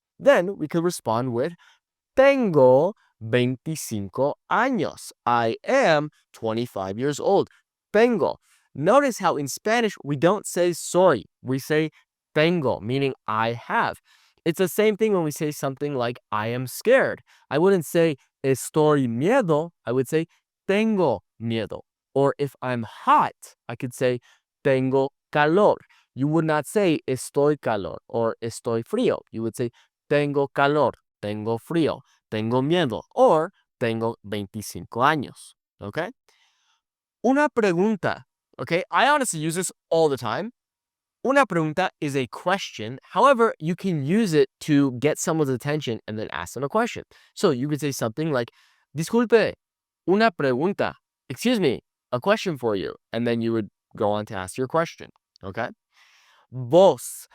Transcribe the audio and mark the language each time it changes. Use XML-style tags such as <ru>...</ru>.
<en>Then we could respond with</en> <es>tengo 25 años.</es> <en>I am 25 years old. Tengo. Notice how in Spanish we don't say soy. We say tengo, meaning I have. It's the same thing when we say something like I am scared. I wouldn't say</en> <es>estoy miedo.</es> <en>I would say</en> <es>tengo miedo.</es> <en>Or if I'm hot, I could say</en> <es>tengo calor.</es> <en>You would not say</en> <es>estoy calor</es> <en>or</en> <es>estoy frío.</es> <en>You would say</en> <es>tengo calor, tengo frío, tengo miedo,</es> <en>or</en> <es>tengo 25 años.</es> <en>Okay?</en> <es>Una pregunta.</es> <en>Okay? I honestly use this all the time.</en> <es>Una pregunta</es> <en>is a question. However, you can use it to get someone's attention and then ask them a question. So you could say something like,</en> <es>disculpe, una pregunta.</es> <en>Excuse me, a question for you. And then you would go on to ask your question. Okay? Vos.</en>